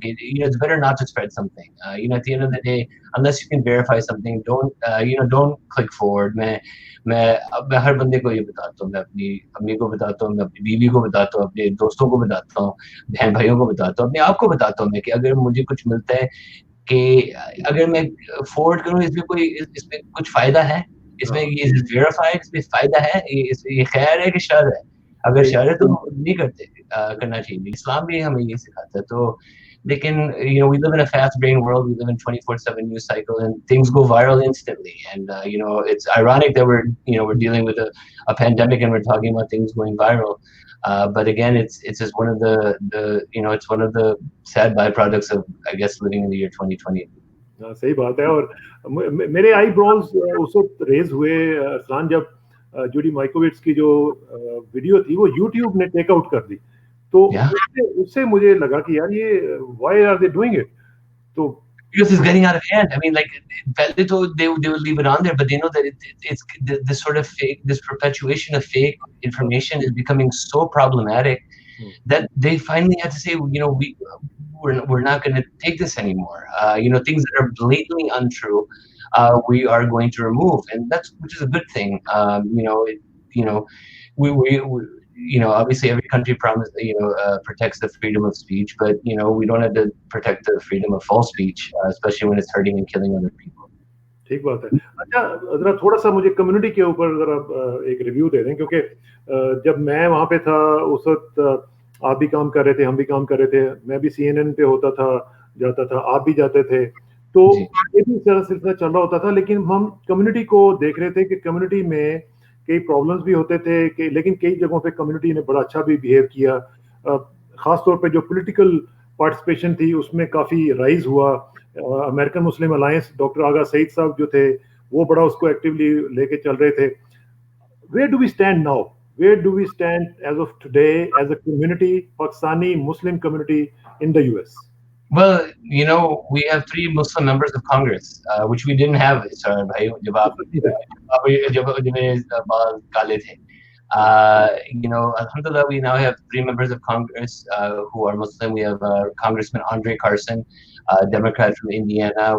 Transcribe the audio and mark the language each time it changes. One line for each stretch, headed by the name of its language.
English: It's better not to spread something. At the end of the day, unless you can verify something, don't click forward.
Hindi: मैं हर बंदे को ये बताता हूँ, मैं अपनी अम्मी को बताता हूँ, मैं अपनी बीवी को बताता हूँ, अपने दोस्तों को बताता हूँ, बहन भाइयों को बताता हूँ, अपने आप को बताता हूँ मैं कि अगर मुझे कुछ मिलता है कि अगर मैं फॉरवर्ड करूँ, इसमें कुछ फायदा है, इसमें ये वेरीफाइड, इसमें फायदा है, ये खैर है कि शर है. अगर शर है तो नहीं करना चाहिए. इस्लाम भी हमें ये सिखाता है. तो लेकिन
English: we live in a fast brain world. We live in 24/7 news cycle, and things go viral instantly. And it's ironic that we're dealing with a pandemic and we're talking about things going viral. But again, it's just one of the it's one of the sad byproducts of, I guess, living in the year 2020.
Hindi: सही बात है. और मेरे eyebrows उस वक्त raise हुए अरसलान, जब Judy माइकोविट्स की जो वीडियो थी वो YouTube ने टेक आउट कर दी. तो उससे मुझे लगा कि यार ये
English: why are they doing it?
Hindi: तो
English: because it's getting out of hand. I mean, like, they would leave it on there, but they know that it's this sort of fake, this perpetuation of fake information is becoming so problematic that they finally had to say, we're not going to take this anymore. Things that are blatantly untrue, we are going to remove, and which is a good thing. You know, we obviously every country protects the freedom of speech, but we don't have to protect the freedom of false speech, especially when it's hurting and killing other people.
Hindi: ठीक बात है। अच्छा, ज़रा थोड़ा-सा मुझे community के ऊपर ज़रा एक रिव्यू दे दें, क्योंकि जब मैं वहाँ पे था उस वक़्त आप भी काम कर रहे थे, हम भी काम कर रहे थे, मैं भी सीएनएन पे होता था, जाता था, आप भी जाते थे। तो जी। ये भी सारा सिलसिला चल रहा होता था, लेकिन हम कम्युनिटी को देख रहे थे कि कम्युनिटी में कई प्रॉब्लम्स भी होते थे, लेकिन कई जगहों पे कम्युनिटी ने बड़ा अच्छा भी बिहेव किया। ख़ास तौर पे जो पॉलिटिकल पार्टिसिपेशन थी उसमें काफ़ी राइज़ हुआ। अमेरिकन मुस्लिम अलायंस डॉक्टर आगा सईद साहब जो थे वो बड़ा उसको एक्टिवली लेके चल रहे थे।
English: Where do we stand now? Where do we stand as of today as a community, Pakistani Muslim community in the US? Well, we have 3 Muslim members of Congress, which we didn't have, Israr bhai,
Hindi: jab मेरे बाल काले थे.
English: Alhamdulillah, we now have 3 members of Congress who are Muslim. We have Congressman Andre Carson, Democrat from Indiana.